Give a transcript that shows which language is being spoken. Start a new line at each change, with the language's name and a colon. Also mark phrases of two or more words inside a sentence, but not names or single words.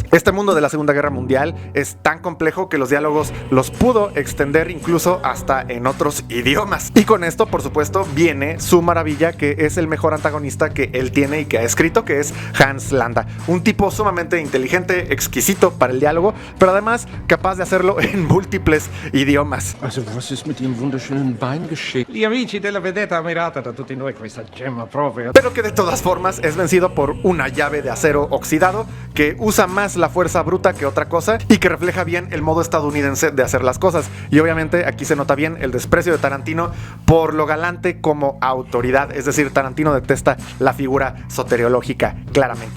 Spanish: Este mundo de la Segunda Guerra Mundial es tan complejo que los diálogos los pudo extender incluso hasta en otros idiomas, y con esto por supuesto viene su maravilla, que es el mejor antagonista que él tiene y que ha escrito, que es Hans Landa, un tipo sumamente inteligente, exquisito para el diálogo, pero además capaz de hacerlo en múltiples idiomas.
German: Also, was ist mit Ihrem wunderschönen Bein geschehen?
Italian: Gli amici della vedetta ammirata da tutti noi questa gemma proprio.
Spanish: Pero que de todas formas es vencido por una llave de acero oxidado que usa más la fuerza bruta que otra cosa y que refleja bien el modo estadounidense de hacer las cosas. Y obviamente aquí se nota bien el desprecio de Tarantino por lo galante como autoridad, es decir, Tarantino detesta la figura soteriológica, claramente.